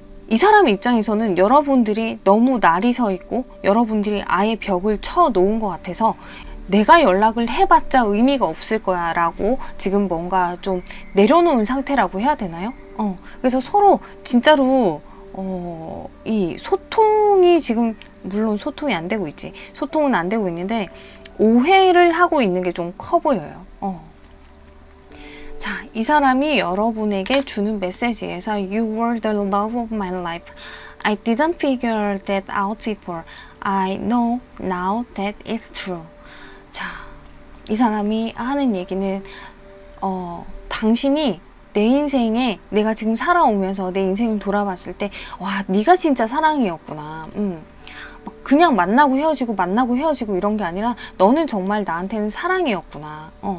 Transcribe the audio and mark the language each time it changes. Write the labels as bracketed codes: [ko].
[ko] 이 사람 입장에서는 여러분들이 너무 날이 서 있고 여러분들이 아예 벽을 쳐 놓은 것 같아서 내가 연락을 해봤자 의미가 없을 거야 라고 지금 뭔가 좀 내려놓은 상태라고 해야 되나요? 그래서 서로 진짜로 이 소통이 지금, 물론 소통이 안 되고 있지, 소통은 안 되고 있는데 오해를 하고 있는 게 좀 커 보여요. 자, 이 사람이 여러분에게 주는 메시지에서 [en] You were the love of my life. I didn't figure that out before. I know now that it's true. [ko] 자, 이 사람이 하는 얘기는 당신이 내 인생에 내가 지금 살아오면서 내 인생을 돌아봤을 때 와, 네가 진짜 사랑이었구나. 그냥 만나고 헤어지고 이런 게 아니라 너는 정말 나한테는 사랑이었구나.